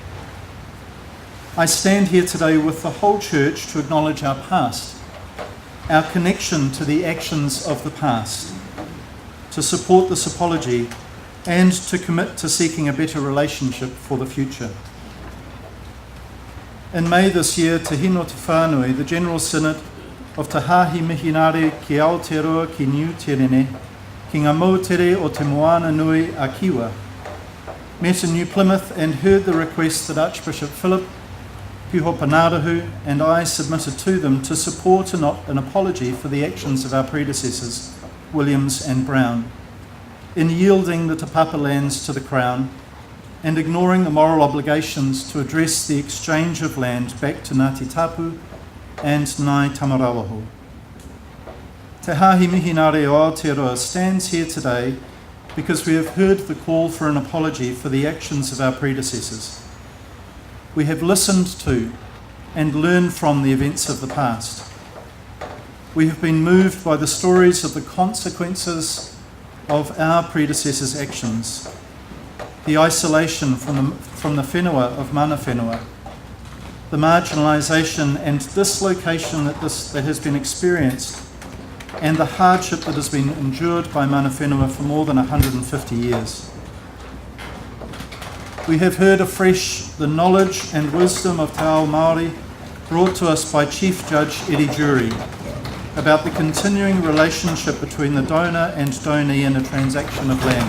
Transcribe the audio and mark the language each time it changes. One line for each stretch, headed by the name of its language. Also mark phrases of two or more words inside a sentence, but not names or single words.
English: I stand here today with the whole Church to acknowledge our past, our connection to the actions of the past, to support this apology, and to commit to seeking a better relationship for the future. In May this year,
Māori: Te Hino Te Whānui,
English: the General Synod of
Māori: Te Hāhi Mihinare ki Aotearoa ki Niu Terene, ki ngā mautere o Te Moana Nui a Kiwa,
English: met in New Plymouth and heard the request that Archbishop Philip Piho Panarahu and I submitted to them to support an apology for the actions of our predecessors, Williams and Brown, in yielding the Te Papa lands to the Crown and ignoring the moral obligations to address the exchange of land back to Ngāti Tapu and Ngai Tamarawaho. Te Hāhi Mihinare o Aotearoa stands here today because we have heard the call for an apology for the actions of our predecessors. We have listened to and learned from the events of the past. We have been moved by the stories of the consequences of our predecessors' actions, the isolation from the whenua of
Māori: mana whenua,
English: the marginalisation and dislocation that has been experienced, and the hardship that has been endured by
Māori: mana whenua
English: for more than 150 years. We have heard afresh the knowledge and wisdom of
Māori: Te Ao Maori
English: brought to us by Chief Judge Eddie Jury about the continuing relationship between the donor and donee in a transaction of land.